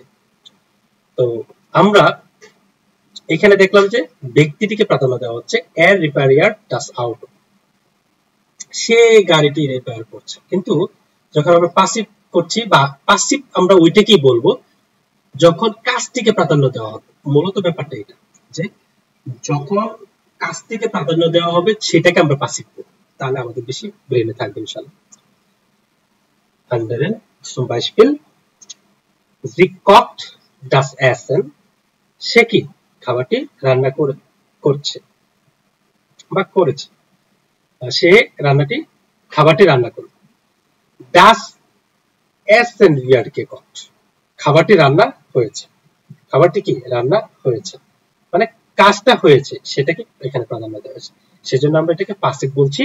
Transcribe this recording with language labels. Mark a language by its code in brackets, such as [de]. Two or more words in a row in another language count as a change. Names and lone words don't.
[bn] তো আমরা এখানে দেখলাম যে ব্যক্তিটিকে প্রাধান্য দেওয়া হচ্ছে, [de] er repariert das Auto, [bn] সে গাড়িটি রিপেয়ার করছে। কিন্তু যখন আমরা পাসিভ করছি বা পাসিভ আমরা ওইটাকেই বলবো যখন কাজটিকে প্রাধান্য দেওয়া হবে। মূলত ব্যাপারটা এটা যে যখন কাজটিকে প্রাধান্য দেওয়া হবে সেটাকে আমরা পাসিভ করব, তাহলে আমাদের বেশি ব্রেনে থাকবে [ar] إن شاء الله. [de] anderen zum Beispiel sie kocht das Essen, [bn] সে কি খাবারটি রান্না করছে বা করেছে, সে খাবারটি রান্না করবে। [de] Das Essen wird gekocht, [bn] খাবারটি রান্না হয়েছে, খাবারটি কি রান্না হয়েছে, মানে কাজটা হয়েছে সেটাকে এখানে প্রাধান্য দেওয়া হয়েছে, সেজন্য আমরা এটাকে পাসিভ বলছি।